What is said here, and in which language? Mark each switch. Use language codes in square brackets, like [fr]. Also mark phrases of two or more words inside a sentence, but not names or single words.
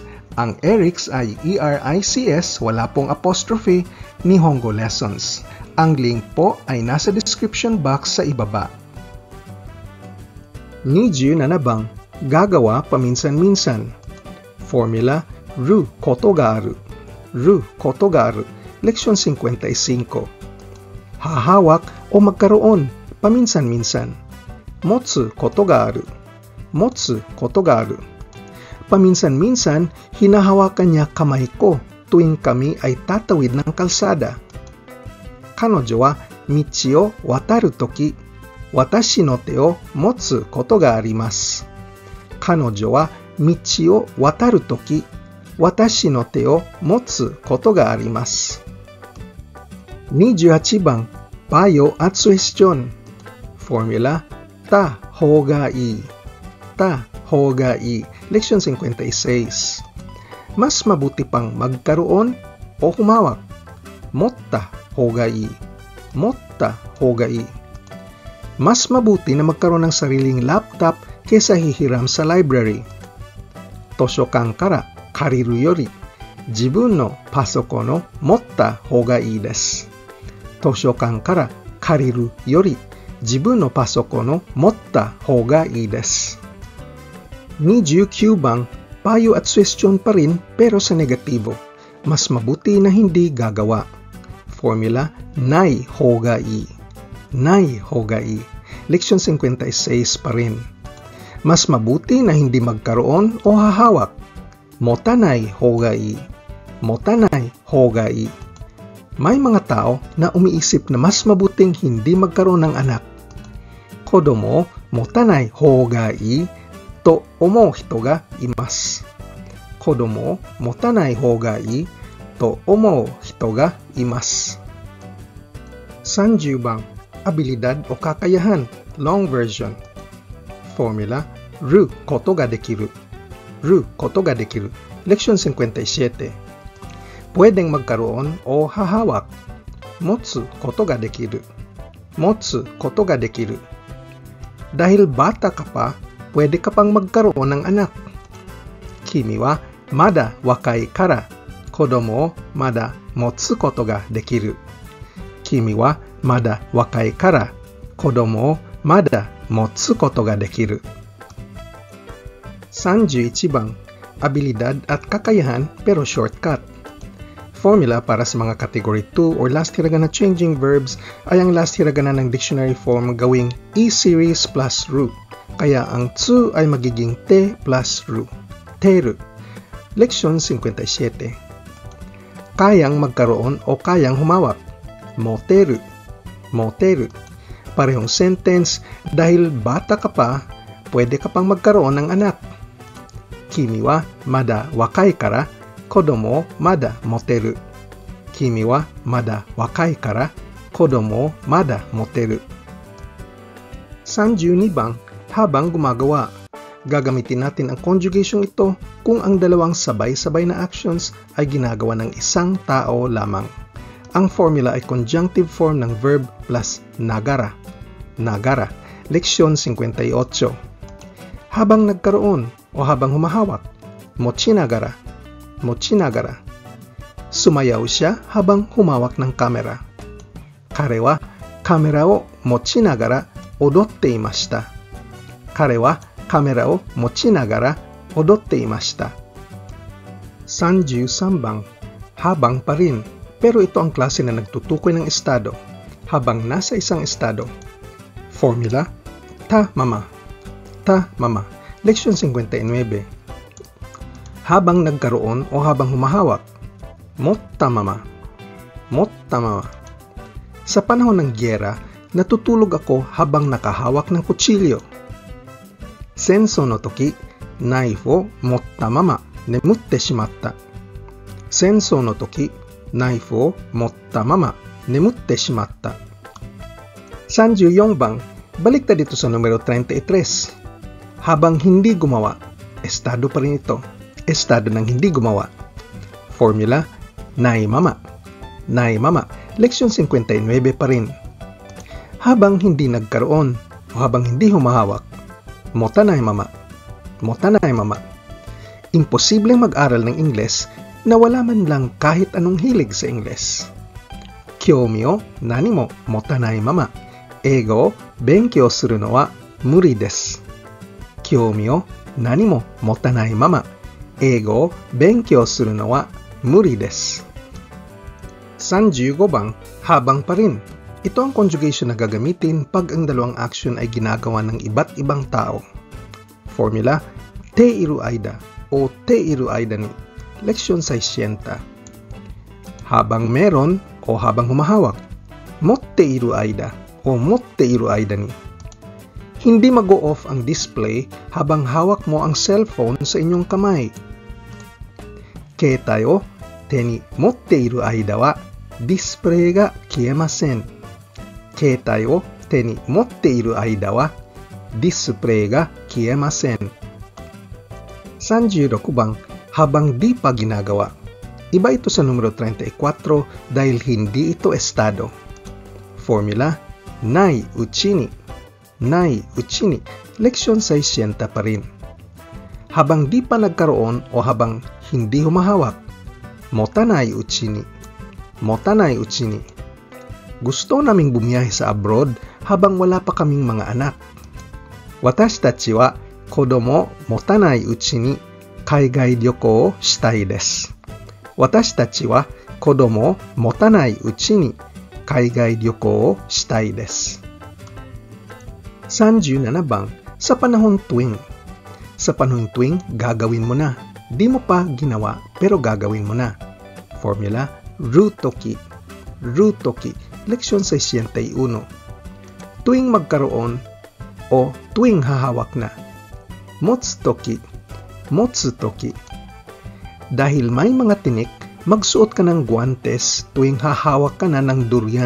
[tl] Ang Eric's ay E-R-I-C-S, wala pong apostrophe, Nihongo Lessons. Ang link po ay nasa description box sa ibaba. Niju na nabang, gagawa paminsan-minsan. Formula, [ja] ることがある。ることがある. [tl] Leksyon 55. Hahawak o magkaroon, paminsan-minsan. [ja] 持つことがある。持つことがある. [tl] Paminsan-minsan, hinahawakan niya kamay ko tuwing kami ay tatawid ng kalsada. [ja] 彼女は道を渡る時、私の手を持つことがあります. 彼女は道を渡る時、私の手を持つことがあります. [tl] 28 bang, payo at suhestyon. Formula, [ja] たほうがいい. たほうがいい. [tl] Leksyon 56. Mas mabuti pang magkaroon o humawak. [ja] 持ったほうがいい。持ったほうがいい. [tl] Mas mabuti na magkaroon ng sariling laptop kaysa hihiram sa library. [ja] 図書館から借りるより、自分のパソコンの持ったほうがいいです. 図書館から借りるより、自分のパソコンの持ったほうがいいです. [tl] 29 bang, payo at suhestyon pa rin pero sa negatibo. Mas mabuti na hindi gagawa. Formula, [ja] ないほうがいい。ないほうがいい. [tl] Leksyon 56 pa rin. Mas mabuti na hindi magkaroon o hahawak. [ja] 持たないほうがいい。持たないほうがいい. [tl] May mga tao na umiisip na mas mabuting hindi magkaroon ng anak. [ja] 子供持たないほうがいいと思う人がいます. 子供持たないほうがいいと思う人がいます. [tl] 30 bang, abilidad o kakayahan, [en] long version. [tl] Formula, [ja] ることができる. ることができる. [tl] Leksyon 57. Pwedeng magkaroon o hahawak. [ja] 持つことができる。持つことができる. [tl] Dahil bata ka pa, pwede ka pang magkaroon ng anak. [ja] 君はまだ若いから子供をまだ持つことができる. 君はまだ若いから子供をまだ持つことができる。31番, [tl] abilidad at kakayahan pero shortcut. Formula para sa mga category 2 or [en] last hiragana changing verbs [tl] ay ang [en] last hiragana [tl] ng [en] dictionary form [tl] gawing e-series plus ru. Kaya ang tsu ay magiging te plus ru. Teru. Leksyon 57. Kayang magkaroon o kayang humawak. [ja] 持てる。持てる. [tl] Parehong sentence dahil bata ka pa, pwede ka pang magkaroon ng anak. [ja] 君はまだ若いから子供まだ持てる. 君はまだ若いから子供まだ持てる. [tl] 32 bang, habang gumagawa. Gagamitin natin ang conjugation ito kung ang dalawang sabay-sabay na actions ay ginagawa ng isang tao lamang. Ang formula ay [en] conjunctive form [tl] ng verb plus nagara. Nagara. Leksyon 58. Habang nagkaroon o habang humahawak. [ja] 持ちながら。持ちながら. [tl] Sumayaw siya habang humawak ng kamera. [ja] 彼はカメラを持ちながら踊っていました. 彼はカメラを持ちながら踊っていました. [tl] 33 bang, habang pa rin. Pero ito ang klase na nagtutukoy ng estado. Habang nasa isang estado. [ja] Formula, たまま。たまま. [tl] Leksyon 59. Habang nagkaroon o habang humahawak. [ja] 持ったまま。持ったまま. [tl] Sa panahon ng gyera, natutulog ako habang nakahawak ng kutsilyo. [ja] 戦争の時、knife を持ったまま眠ってしまった. 戦争の時、knife を持ったまま眠ってしまった. [tl] 34 bang, balik na dito sa numero 33. Habang hindi gumawa, estado pa rin ito. Estado ng hindi gumawa. Formula, [ja] ないまま. ないまま. [tl] Leksyon 59 pa rin. Habang hindi nagkaroon o habang hindi humahawak, [ja] 持たないまま. 持たないまま. [tl] Imposibleng mag-aral ng Ingles na wala man lang kahit anong hilig sa Ingles. [ja] 興味を何も持たないまま. 英語を勉強するのは無理です. 興味を何も持たないまま. 英語を勉強するのは無理です. [tl] 35 bang, habang pa rin. Ito ang conjugation na gagamitin pag ang dalawang action ay ginagawa ng iba't ibang tao. Formula, [ja] ている間 o ている間に. [tl] Leksyon 60. Habang meron o habang humahawak. [ja] 持っている間 o 持っている間に. [tl] Hindi mag-o-off ang display habang hawak mo ang cellphone sa inyong kamay. [ja] 携帯を手に持っている間はディスプレイが消えません. 携帯を手に持っている間はディスプレイが消えません. [tl] 36 bang, habang di pa ginagawa. Iba ito sa numero 34 dahil hindi ito estado. Formula, [ja] ないうちに. ないうちに. [tl] Leksyon 60 pa rin. Habang di pa nagkaroon o habang hindi humahawak. [ja] 持たないうちに。持たないうちに. [tl] Gusto naming bumiyahe sa abroad habang wala pa kaming mga anak. [ja] 私たちは子供持たないうちに海外旅行をしたいです. 私たちは子供持たないうちに海外旅行をしたいです. [tl] 37 bang, sa panahon tuwing. Sa panahon tuwing, gagawin mo na. Di mo pa ginawa pero gagawin mo na. Formula, [ja] る時。る時. [tl] Leksyon 61. Tuwing magkaroon o tuwing hahawak na. [ja] 持つ時。持つ時. [tl] Dahil may mga tinik, magsuot ka ng guantes tuwing hahawak ka na ng durian.